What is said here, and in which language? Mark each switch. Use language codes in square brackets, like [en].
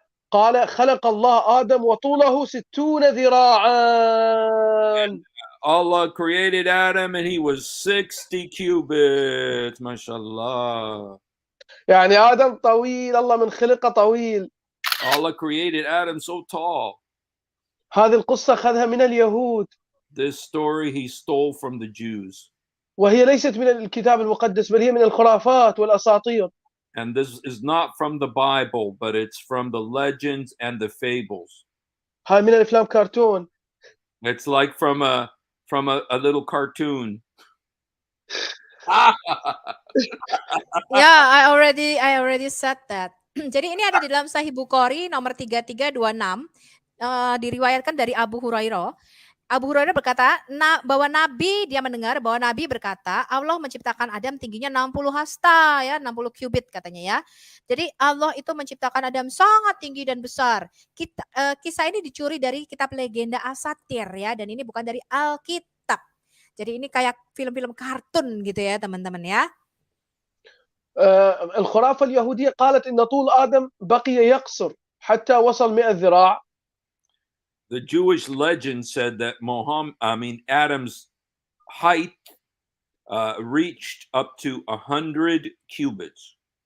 [ar] قال خلق الله آدم وطوله 60 ذراعا. [en] Allah created Adam and he was 60 cubits. [ar] MashaAllah. يعني آدم طويل، الله من خلقه طويل. [en] Allah created Adam so tall. [ar] هذه القصة أخذها من اليهود. [en] This story he stole from the Jews. [ar] وهي ليست من الكتاب المقدس بل هي من الخرافات والأساطير. [en] And this is not from the Bible, but it's from the legends and the fables. [ar] هاي من الأفلام كرتون. [en] It's like from a little cartoon. Ya, I already said that. [id] Jadi ini ada di dalam Sahih Bukhari nomor 3326, diriwayatkan dari Abu Hurairah. Abu Hurairah berkata bahwa dia mendengar bahwa Nabi berkata Allah menciptakan Adam tingginya 60 hasta ya, 60 cubit katanya ya. Jadi Allah itu menciptakan Adam sangat tinggi dan besar. Kisah ini dicuri dari kitab legenda Asatir ya, dan ini bukan dari Alkitab. Jadi ini kayak film-film kartun gitu ya teman-teman ya. [ar] الخرافة اليهودية قالت إن طول آدم بقي يقصر حتى وصل 100 ذراع. [en] The Jewish legend said that Adam's height reached up to 100 cubits.